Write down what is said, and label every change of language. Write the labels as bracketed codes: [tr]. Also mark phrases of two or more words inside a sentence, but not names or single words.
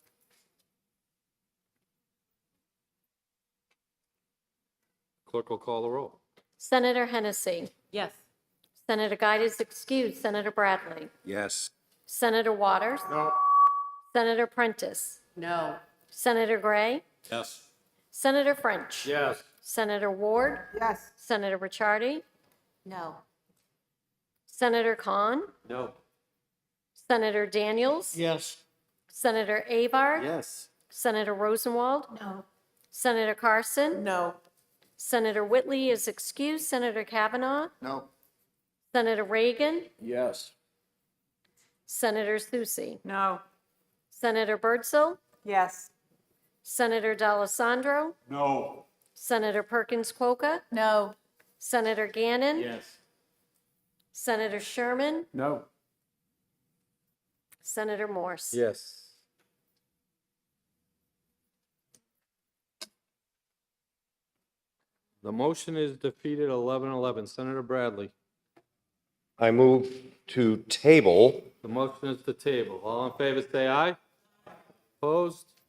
[en] Clerk will call the roll. Senator Hennessy. Yes. Senator Guide is excused. Senator Bradley. Yes. Senator Waters. No. Senator Prentice. No. Senator Gray. Yes. Senator French. Yes. Senator Ward. Yes. Senator Ricciardi. No. Senator Khan. No. Senator Daniels. Yes. Senator Avard. Yes. Senator Rosenwald. No. Senator Carson. No. Senator Whitley is excused. Senator Kavanaugh. No. Senator Reagan. Yes. Senator Susi. No. Senator Birdsell. Yes. Senator D'Alessandro. No. Senator Perkins Quokka. No. Senator Gannon. Yes. Senator Sherman. No. Senator Morse. Yes. The motion is defeated 11-11. Senator Bradley. I move to table. The motion is to table. All in favor, say aye. Opposed?